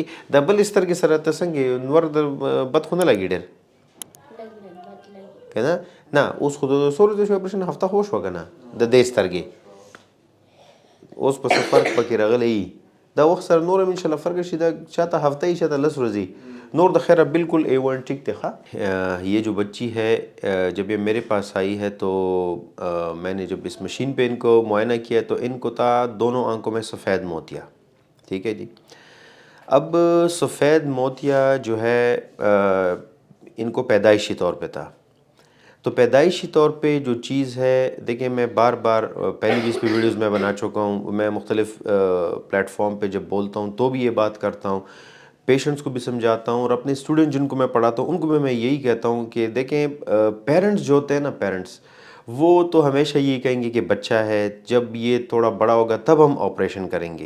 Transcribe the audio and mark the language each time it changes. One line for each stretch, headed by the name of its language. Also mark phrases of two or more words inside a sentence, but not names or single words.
Pashto: د بلې سترګې سره ته څنګه نور د بد خو نه لګي ډېر که نه؟ نه اوس خو د څو ورځې شوی اپرېشن، هفته خو وشوه که نه د دې سترګې، اوس په څه فرق پکې راغلی وي. دا وخت سره نور هم انشاءالله فرق شي، دا چاته هفته یي چاته 10 ورځې، نور د خیره بالکل A1
Urdu: ٹھیک تھے. یہ جو بچی ہے جب یہ میرے پاس آئی ہے تو میں نے جب اس مشین پہ ان کو معائنہ کیا تو ان کو تھا دونوں آنکھوں میں سفید موتیا. ٹھیک ہے جی. اب سفید موتیا جو ہے ان کو پیدائشی طور پہ تھا، تو پیدائشی طور پہ جو چیز ہے دیکھیں میں بار بار پہلی بھی اس پہ ویڈیوز میں بنا چکا ہوں، میں مختلف پلیٹ فارم پہ جب بولتا ہوں تو بھی یہ بات کرتا ہوں، پیشنٹس کو بھی سمجھاتا ہوں اور اپنے اسٹوڈنٹ جن کو میں پڑھاتا ہوں ان کو بھی میں یہی کہتا ہوں کہ دیکھیں پیرنٹس جو ہوتے ہیں نا، پیرنٹس وہ تو ہمیشہ یہی کہیں گے کہ بچہ ہے جب یہ تھوڑا بڑا ہوگا تب ہم آپریشن کریں گے.